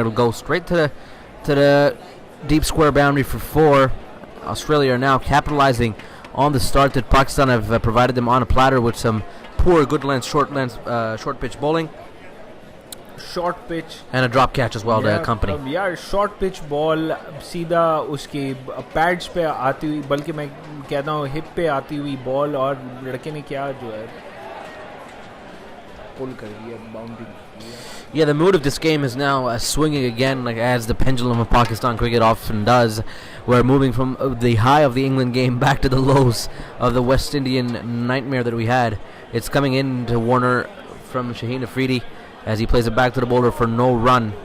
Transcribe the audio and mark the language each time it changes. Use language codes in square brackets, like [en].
[en] It'll go straight to the deep square boundary for 4. Australia are now capitalizing on the start that Pakistan have provided them on a platter with some poor short pitch bowling. Short pitch and a drop catch as well to accompany. [hi] यार short pitch ball सीधा उसके pads पे आती हुई, बल्कि मैं कहता हूँ हिप पे आती हुई बॉल, और लड़के ने क्या जो है पुल कर दिया, boundary. [en] Yeah, the mood of this game is now swinging again, like as the pendulum of Pakistan cricket often does. We're moving from the high of the England game back to the lows of the West Indian nightmare that we had. It's coming in to Warner from Shaheen Afridi as he plays it back to the bowler for no run.